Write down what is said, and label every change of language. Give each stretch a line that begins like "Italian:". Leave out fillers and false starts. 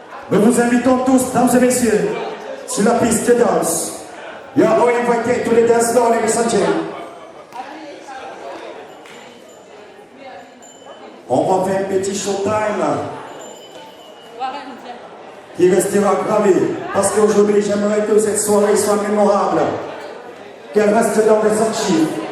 French: Nous vous invitons tous, dames et messieurs, sur la piste de danse.
English: You are all invited to the dance floor, ladies and gentlemen.
French: On va faire un petit showtime qui restera gravé parce qu'aujourd'hui j'aimerais que cette soirée soit mémorable, qu'elle reste dans les archives,